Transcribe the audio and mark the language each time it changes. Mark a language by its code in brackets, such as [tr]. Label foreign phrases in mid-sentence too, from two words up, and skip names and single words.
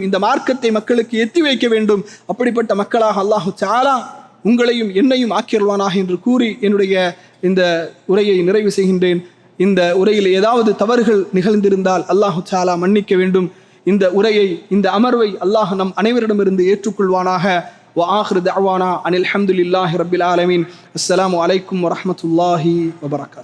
[ta] இந்த மார்க்கத்தை மக்களுக்கு எத்தி வைக்க வேண்டும். அப்படிப்பட்ட மக்களாக [ar] الله تعالى [ta] உங்களையும் என்னையும் ஆக்கியருள்வானாக என்று கூறி என்னுடைய இந்த உரையை நிறைவு செய்கின்றேன். இந்த உரையில் ஏதாவது தவறுகள் நிகழ்ந்திருந்தால் [ar] الله تعالى [ta] மன்னிக்க வேண்டும். இந்த உரையை, இந்த அமர்வை அல்லாஹ் நம் அனைவரிடமிருந்து ஏற்றுக்கொள்வானாக. [ar] وآخر دعوانا أن الحمد لله رب العالمين. السلام عليكم ورحمة الله وبركاته.